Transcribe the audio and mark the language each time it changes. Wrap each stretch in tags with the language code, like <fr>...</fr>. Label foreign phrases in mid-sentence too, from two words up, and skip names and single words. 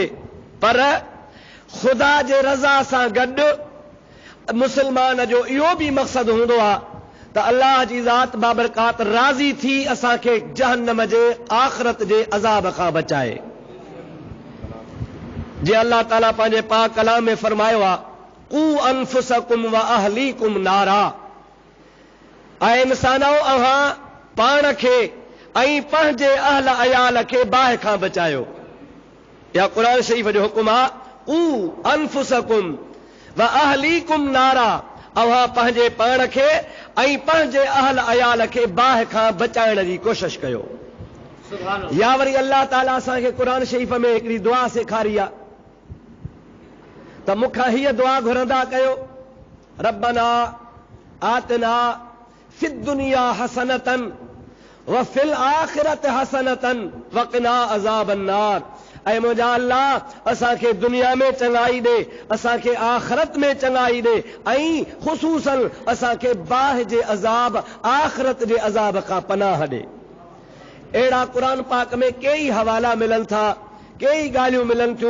<sd>पर ख़ुदा जे रज़ा सां गॾु मुस्लमान जो इहो बि मक़सदु हूंदो आहे त अल्लाह जी ज़ात बाबरकात राज़ी थी असांखे जहन्नम जे आख़िरत जे अज़ाब खां बचाए। जीअं अल्लाह ताला पंहिंजे पाक कलाम में फरमायो आहे,</sd> <ar>قوا أنفسكم و أهليكم نارا,</ar> <sd>ऐं इंसानो अव्हां पाण खे ऐं पंहिंजे अहल अयाल खे बाहि खां बचायो। या क़ुरान शरीफ़ जो हुकुम आहे,</sd> <ar>قوا أنفسكم و أهليكم نارا,</ar> <sd>अव्हां पंहिंजे पाण खे ऐं पंहिंजे अहल अयाल खे बाहि खां बचाइण जी कोशिश कयो। या वरी अल्लाह ताला असांखे क़ुरान शरीफ़ में हिकिड़ी दुआ सेखारी आहे त मूंखां हीअ दुआ घुरंदा कयो,</sd> <ar>ربنا آتنا في الدنيا حسنة و في الآخرة حسنة وقنا عذاب النار.</ar> <sd>ऐं मुंहिंजा अल्लाह असांखे दुनिया में चङाई ॾे, असांखे आख़िरत में चङाई ॾे, ऐं ख़ुसूसन असांखे बाहि जे अज़ाब, आख़िरत जे अज़ाब खां पनाह ॾे। अहिड़ा क़ुरान पाक में कई हवाला मिलनि था, कई ॻाल्हियूं मिलनि थियूं।</sd>